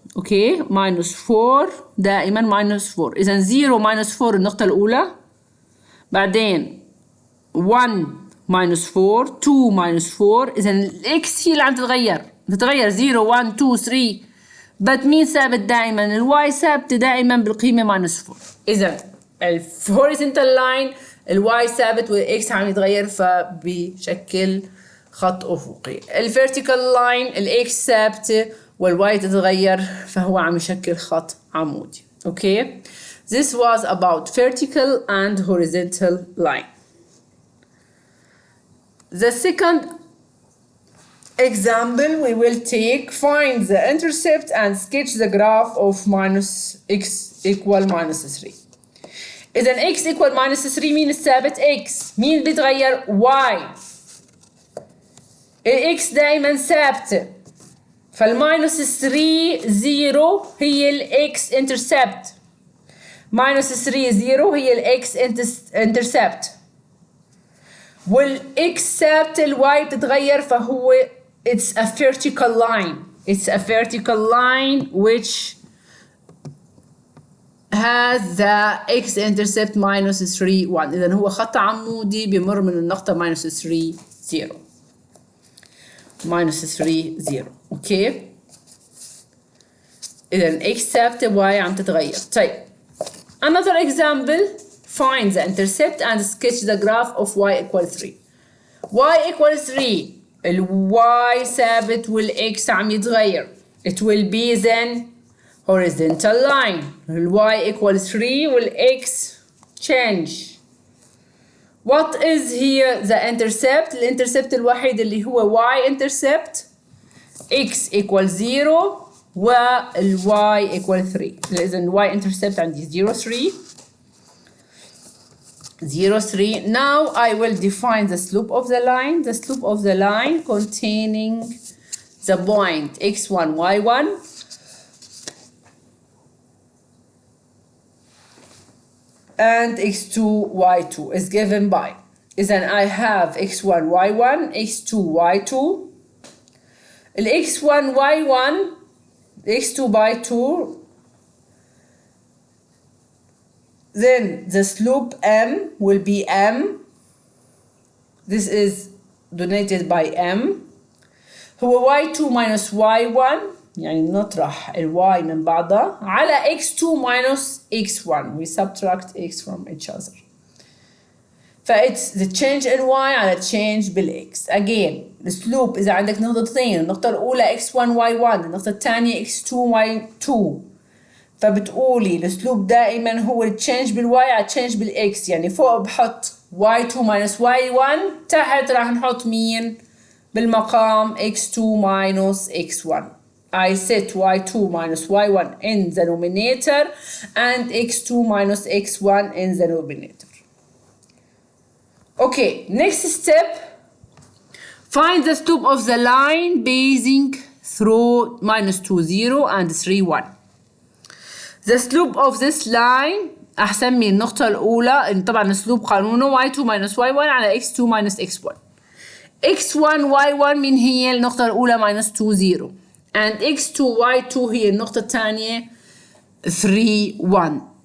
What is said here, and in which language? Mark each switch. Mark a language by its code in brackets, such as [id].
[ar] اوكي، minus 4 دائما minus 4. اذا 0 minus 4 النقطة الأولى، بعدين 1 minus 4 2 minus 4. اذا الاكس هي اللي عم تتغير 0 1 2 3، بس مين ثابت دائما؟ الواي ثابتة دائما بالقيمة minus 4. اذا الهوريزونتال لاين الواي ثابت والاكس عم يتغير، فبشكل خط افقي. الفيرتيكال لاين الاكس ثابته والواي تتغير، فهو عم يشكل خط عمودي. [en] Okay, this was about vertical and horizontal line. The second example we will take, find the intercept and sketch the graph of minus x equal minus 3. [ar] إذا x equal minus 3 مين الثابت؟ x. مين بيتغير؟ y. x دائما ثابتة، فالماينس 3 0 هي الاكس intercept. minus 3 0 هي الاكس intercept. والاكس ثابتة، الواي بتتغير، فهو [en] it's a vertical line. It's a vertical line which has the x-intercept minus 3 1. [ar] إذا هو خط عمودي بمر من النقطة minus 3 0. minus 3 0. أوكي. إذا x ثابتة y عم تتغير. [en] طيب. Another example. Find the intercept and sketch the graph of y equal 3. y equal 3. [ar] y ثابت والx عم يتغير. [en] It will be then horizontal line. y equal 3 والx change. What is here the intercept? [ar] الانترسبت الوحيد اللي هو y intercept. [en] x equal 0 وال y equal 3. [ar] إذا y intercept عندي 0 3 0 3. [en] Now I will define the slope of the line. The slope of the line containing the point x1 y1 and x2 y2 is given by. Then I have x1 y1 x2 y2. x1 y1 x2 by 2. Then the slope m will be m. This is denoted by m. [ar] هو y2 minus y1 يعني نطرح ال y من بعضها على x2 minus x1. [en] We subtract x from each other. فإتس the change in y على change بالx. [ar] Again the slope إذا عندك نقطتين، النقطة الأولى x1 y1، النقطة الثانية x2 y2، فبتقولي السلوب دائما هو التشينج بالواي على التشينج بالاكس. يعني فوق بحط y2 minus y1، تحت راح نحط مين بالمقام x2 minus x1. [en] I set y2 minus y1 in the numerator and x2 minus x1 in the numerator. Okay, next step. Find the slope of the line passing through minus 2 0 and 3 1. The slope of this line [ar] أحسمي النقطة الأولى طبعا السلوب قانونه y2 minus y1 على x2 minus x1. x1 y1 من هي النقطة الأولى minus 2 0 and x2 y2 هي النقطة الثانية 3 1.